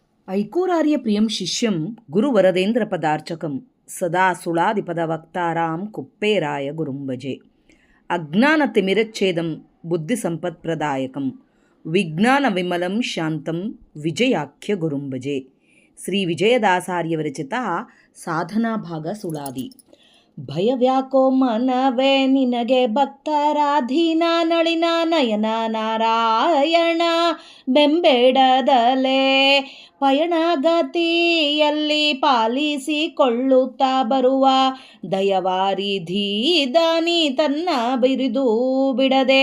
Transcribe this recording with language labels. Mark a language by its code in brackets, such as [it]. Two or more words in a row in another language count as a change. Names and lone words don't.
[sa] ऐकोरार्यप्रियं शिष्यं गुरुवरदेन्द्रपदार्चकं सदा सुळादिपदवक्तारां कुप्पेराय गुरुं भजे. अज्ञानतिमिरच्छेदं बुद्धिसम्पत्प्रदायकं विज्ञानविमलं शान्तं विजयाख्यगुरुं भजे. [kn] ಶ್ರೀ ವಿಜಯದಾಸಾರ್ಯವರಚಿತ ಸಾಧನಾ ಭಾಗ ಸುಳಾದಿ. ಭಯವ್ಯಾಕೋ ಮನವೇ ನಿನಗೆ ಭಕ್ತರಾಧೀನ ನಳಿನ ನಯನ ನಾರಾಯಣ ಬೆಂಬೇಡದಲೆ ಪಯಣಗತಿಯಲ್ಲಿ ಪಾಲಿಸಿಕೊಳ್ಳುತ್ತಾ ಬರುವ ದಯವಾರಿಧಿ ದಾನಿ ತನ್ನ ಬಿರಿದು ಬಿಡದೆ